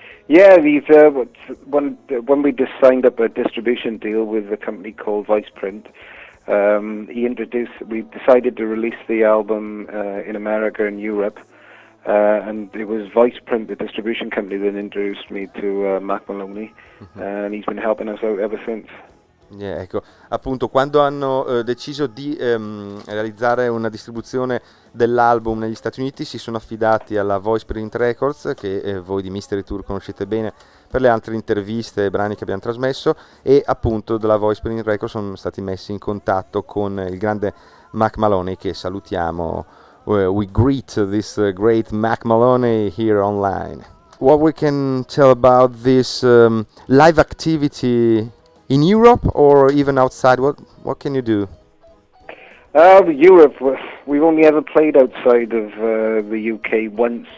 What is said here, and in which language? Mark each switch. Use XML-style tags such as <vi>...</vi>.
<en>Yeah, when we just signed up a distribution deal with a company called Viceprint, we decided to release the album in America and Europe, and it was Viceprint, the distribution company, that introduced me to Mac Maloney, and he's been helping us out ever since.</en> <it>Yeah, ecco, appunto, quando hanno deciso di realizzare una distribuzione dell'album negli Stati Uniti, si sono affidati alla Voiceprint Records, che voi di Mystery Tour conoscete bene per le altre interviste e brani che abbiamo trasmesso, e appunto dalla Voiceprint Records sono stati messi in contatto con il grande Mac Maloney, che salutiamo.</it> <en>We greet this great Mac Maloney here online. What we can tell about this live activity in Europe or even outside, what can you do? Europe, we've only ever played outside of the UK once.</en>